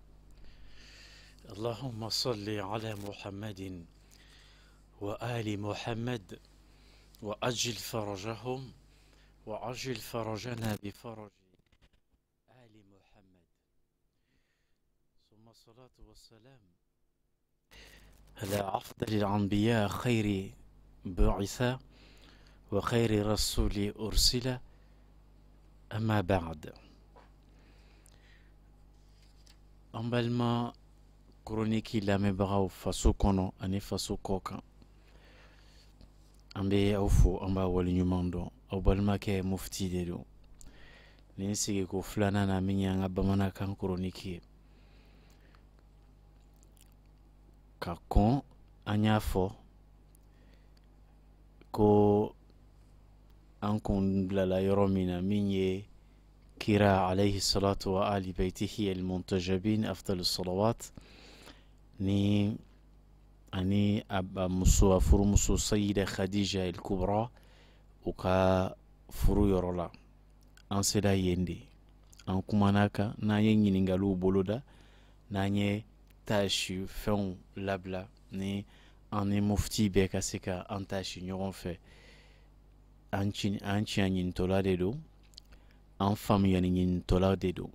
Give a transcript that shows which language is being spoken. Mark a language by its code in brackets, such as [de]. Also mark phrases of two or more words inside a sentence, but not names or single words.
[ar] اللهم صل على محمد وآل محمد وأجل فرجهم وعجل فرجنا بفرج آل محمد. ثم الصلاة والسلام على أفضل الأنبياء خير بعثة وخير رسول أرسل. أما بعد. [bm] An balima koroniki lamɛnbagaw faso kɔnɔ ani faso kɔ kan, an bɛ aw fo, an b'a waleɲuman dɔn. Aw balimakɛ mufti de don. Nin sigiko filanan na min ye an ka bamanankan koroniki ye. Ka kɔn an y'a fɔ ko an kun bilala yɔrɔ min na min ye kira [ar] عليه الصلاة وعلى آل بيته المنتجبين أفضل صلوات [bm] ni ani a furumuso sayida khadija al-kubra u ka furu yɔrɔ la. An sera yen de, an kumana kan, n'an ye ɲiningaliw boloda, n'an ye taasi fɛnw labila ni an ni mufti bɛɛ ka se ka an taasi ɲɔgɔn fɛ. An tiɲɛ ɲinitɔla de don, an faamuyali ɲinitɔla de don.